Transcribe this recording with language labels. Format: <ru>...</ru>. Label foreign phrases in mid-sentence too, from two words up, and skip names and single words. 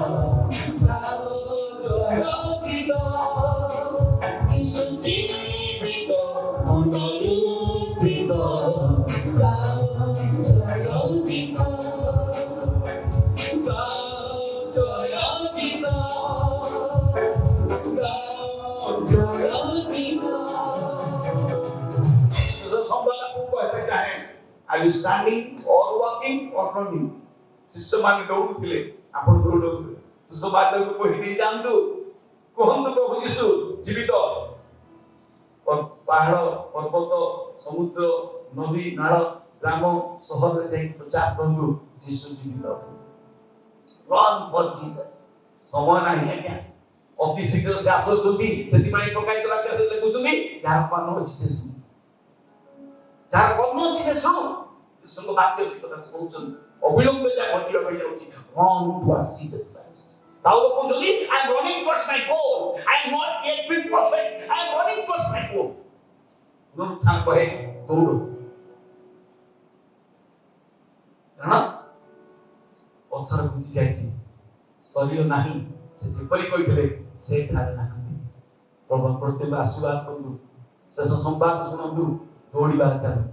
<en>Are you standing or walking or running?</en> <or>शिष्यମାନେ ଦୌଡୁଥିଲେ ଆପଣ ଦୌଡନ୍ତୁ ସୁସମାଚାରକୁ କହି ନେଇ ଯାଆନ୍ତୁ କୁହନ୍ତୁ ପ୍ରଭୁ ଯୀଶୁ ଜୀବିତ ପାହାଡ଼ ପର୍ବତ ସମୁଦ୍ର ନଦୀ ନାଳ ଗ୍ରାମ ସହରରେ ଯାଇ ପ୍ରଚାର କରନ୍ତୁ ଯୀଶୁ ଜୀବିତ</or> <en>run for Jesus</en> <or>ସମୟ ନାହିଁ ଆଜ୍ଞା ଅତି ଶୀଘ୍ର ସେ ଆସୁଛନ୍ତି ସେଥିପାଇଁ ପ୍ରକାଶିତ ବାକ୍ୟରେ ଲେଖୁଛନ୍ତି ଯାହାର କର୍ଣ୍ଣ ଅଛି ସେ ଶୁଣୁ ଯାହାର କର୍ଣ୍ଣ ଅଛି ସେ ଶୁଣୁ ଈଶ୍ୱରଙ୍କ ବାକ୍ୟ ସେ କଥା କହୁଛନ୍ତି ଅବିଳମ୍ବେ ଯା ଘଟିବା ପାଇଁ ଯାଉଛି</or> <en>run towards Jesus Christ</en> <or>ପାଉଲ କହୁଛନ୍ତି</or> <en>I am running towards my goal. I am not yet been perfect. I am running towards my goal.</en> <or>ପୁନରୁତ୍ଥାନ କହେ ଦୌଡ଼। କାରଣ ପଥର ଘୁଞ୍ଚି ଯାଇଛି, ଶରୀର ନାହିଁ, ସେ ଯେପରି କହିଥିଲେ ସେଠାରେ ନାହାନ୍ତି। ପ୍ରଭୁ ପ୍ରତ୍ୟେକ ଆଶୀର୍ବାଦ କରନ୍ତୁ, ଶେଷ ସମ୍ବାଦ ଶୁଣନ୍ତୁ, ଦୌଡ଼ିବା ଚାଲନ୍ତୁ।</or>